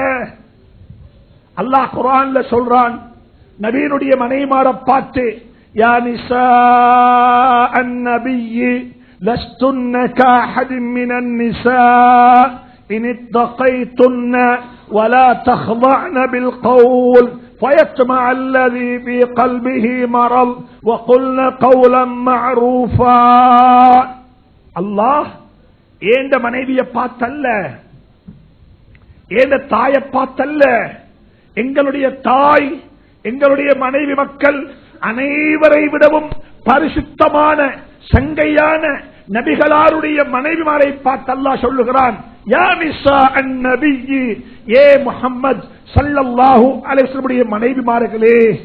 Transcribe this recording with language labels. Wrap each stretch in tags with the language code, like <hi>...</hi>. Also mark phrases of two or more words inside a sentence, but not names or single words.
<ta>அல்லாஹ் குர்ஆன்ல சொல்றான், நபியினுடைய மனைவிமார பார்த்து,</ta> <ar>يا نساء النبي لستن كأحد من النساء إن اتقيتن ولا தக்ضعن بالقول فيطمع الذي في قلبه مرض وقلن قولا معروفا.</ar> <ta>அல்லாஹ் ஏண்ட மனைவியை பார்த்தல்ல, ஏண்ட தாயை பார்த்தல்ல, எங்களுடைய தாய், எங்களுடைய மனைவி மக்கள் அனைவரை விடவும் பரிசுத்தமான சங்கையான நபிகளாருடைய மனைவிமாரை பார்த்து அல்லாஹ் சொல்லுகிறான்,</ta> <ar>يا نساء النبي,</ar> <ta>ஏ முஹம்மத்</ta> <ar>صلى الله عليه وسلم</ar> <ta>மனைவிமார்களே,</ta>